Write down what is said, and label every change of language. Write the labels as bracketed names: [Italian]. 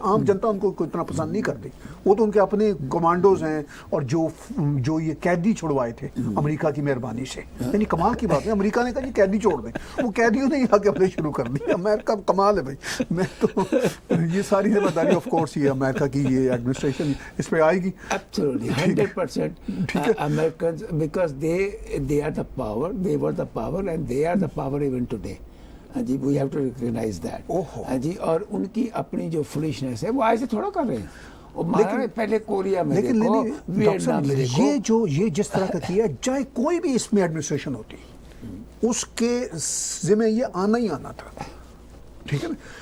[Urdu] عام جنتا ان کو اتنا پسند نہیں کرتی. وہ تو ان کے اپنے کمانڈوز ہیں، اور جو یہ قیدی چھڑوائے تھے امریکہ کی مہربانی سے، یعنی کمال کی بات ہے، امریکہ نے کہا یہ قیدی چھوڑ دیں، وہ قیدیوں نے آ کے اپنے شروع کر دی. امریکہ کمال ہے بھائی. میں تو یہ ساری ذمہ داری آف کورس یہ امریکہ کی یہ ایڈمنسٹریشن اس پہ آئے گی. [English] Absolutely, 100%. Americans, because they are the power, they were the power, and they are the power even today. جی we have to recognize that. [Urdu] جی اور ان کی اپنی جو فولشنس ہے وہ آج سے تھوڑا کر رہے ہیں. پہلے کوریا میں دیکھو، ویتنام میں دیکھو، یہ جس طرح کا کیا، چاہے کوئی بھی اس میں ایڈمنسٹریشن ہوتی، اس کے ذمہ یہ آنا ہی آنا تھا. ٹھیک ہے نا.